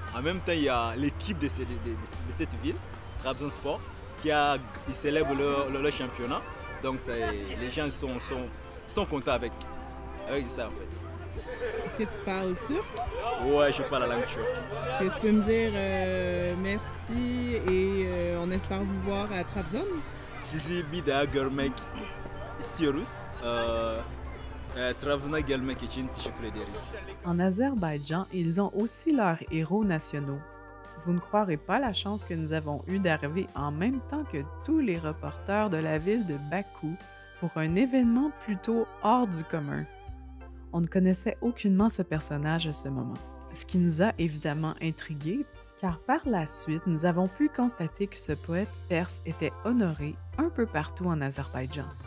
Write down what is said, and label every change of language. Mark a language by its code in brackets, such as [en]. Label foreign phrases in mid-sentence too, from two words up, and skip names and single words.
[fr] En même temps, il y a l'équipe de cette ville, Trabzonspor, qui célèbre leur championnat. Donc les gens sont contents avec ça en fait. Est-ce que tu parles turc? Ouais, je parle la langue turque. Est-ce que tu peux me dire merci et on espère vous voir à Trabzon? [tr] Sizi bir daha görmek istiyoruz. Trabzon'a gelmek için teşekkür ederiz. [fr] En Azerbaïdjan, ils ont aussi leurs héros nationaux. Vous ne croirez pas la chance que nous avons eue d'arriver en même temps que tous les reporters de la ville de Bakou pour un événement plutôt hors du commun. On ne connaissait aucunement ce personnage à ce moment, ce qui nous a évidemment intrigués, car par la suite, nous avons pu constater que ce poète perse était honoré un peu partout en Azerbaïdjan.